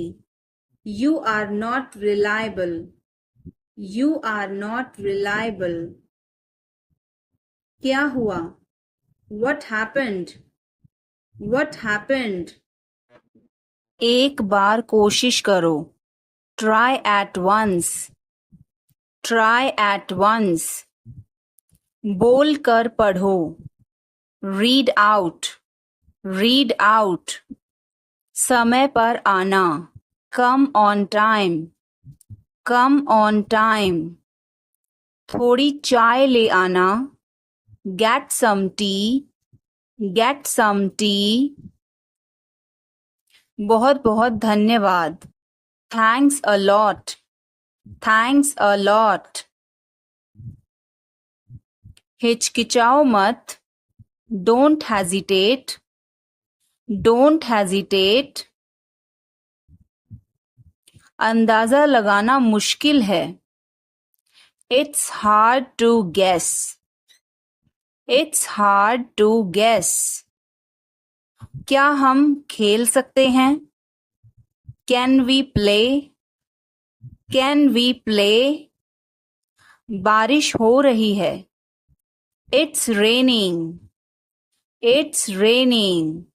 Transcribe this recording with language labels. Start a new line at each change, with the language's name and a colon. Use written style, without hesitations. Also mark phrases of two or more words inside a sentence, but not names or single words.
English: You are not reliable. You are not reliable.
Hindi: क्या हुआ?
English: What happened? What happened?
Hindi: एक बार कोशिश करो.
English: Try at once. Try at once.
Hindi: बोल कर पढ़ो.
English: Read out. Read out.
Hindi: समय पर आना.
English: Come on time. Come on time.
Hindi: थोड़ी चाय ले आना.
English: Get some tea. Get some tea.
Hindi: बहुत बहुत धन्यवाद.
English: Thanks a lot. Thanks a lot.
Hindi: हिचकिचाओ मत.
English: Don't hesitate. Don't hesitate,
Hindi: अंदाजा लगाना मुश्किल है।
English: It's hard to guess, it's hard to guess.
Hindi: क्या हम खेल सकते हैं?
English: Can we play, can we play.
Hindi: बारिश हो रही है।
English: It's raining, it's raining.